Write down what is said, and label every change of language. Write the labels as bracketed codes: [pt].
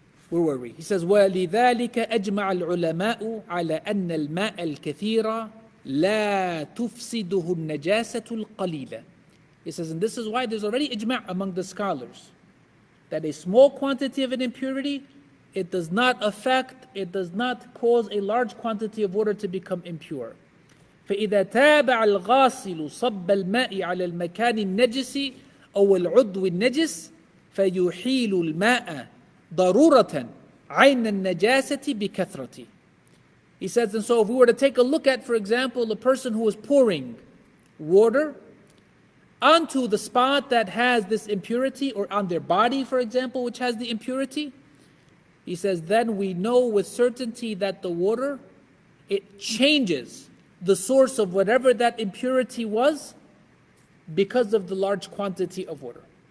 [en] Where were we? He says, [ar] وَلِذَلِكَ أَجْمَعَ الْعُلَمَاءُ عَلَى أَنَّ الْمَاءَ الْكَثِيرَ لَا تُفْسِدُهُ النَّجَاسَةُ الْقَلِيلَ. [en] He says, and this is why there's already ijma' among the scholars, that a small quantity of an impurity, it does not affect, it does not cause a large quantity of water to become impure. [ar] فإذا تابع الغاسل صب الماء على المكان النجس أو العضو النجس فيحيل الماء ضرورة عين النجاسة بكثرة. [en] He says, and so if we were to take a look at, for example, a person who is pouring water onto the spot that has this impurity, or on their body, for example, which has the impurity, he says, then we know with certainty that the water, it changes the source of whatever that impurity was because of the large quantity of water.